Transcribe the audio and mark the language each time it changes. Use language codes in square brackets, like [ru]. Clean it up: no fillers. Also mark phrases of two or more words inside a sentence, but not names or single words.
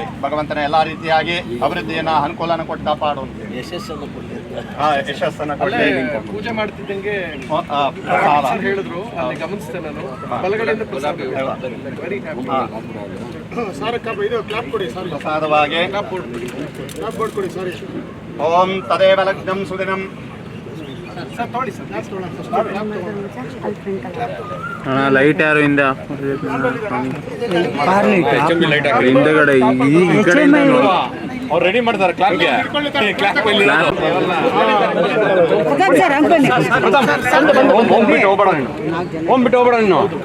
[kn] ಭಗವಂತನ ಎಲ್ಲಾ ರೀತಿಯಾಗಿ ಅಭಿವೃದ್ಧಿಯನ್ನ ಅನುಕೂಲನ ಕೊಟ್ಟು ಕಾಪಾಡು. ಯಶಸ್ಸನ್ನು ಪೂಜೆ ಮಾಡ್ತಿದ್ದಂಗೆ ಹೇಳಿದ್ರು, ಅಲ್ಲಿ ಗಮನಿಸ್ತೇನೆ ನಾನು. ಬಲಗಡೆಯಿಂದ ಪ್ರಸಾದವಾಗಿ [sa] ಓಂ ತದೇವ ಲಗ್ನಂ ಸುದಿನಂ. [kn] ಲೈಟ್ ಯಾರು ಹಿಂದಗಡೆ ಈ ಕಡೆ ಅವ್ರು ರೆಡಿ ಮಾಡ್ತಾರೆ ಕ್ಲಾಪ್ಗೆ. ಬಿಟ್ಟು ಹೋಗ್ಬೇಡ ನೀನು.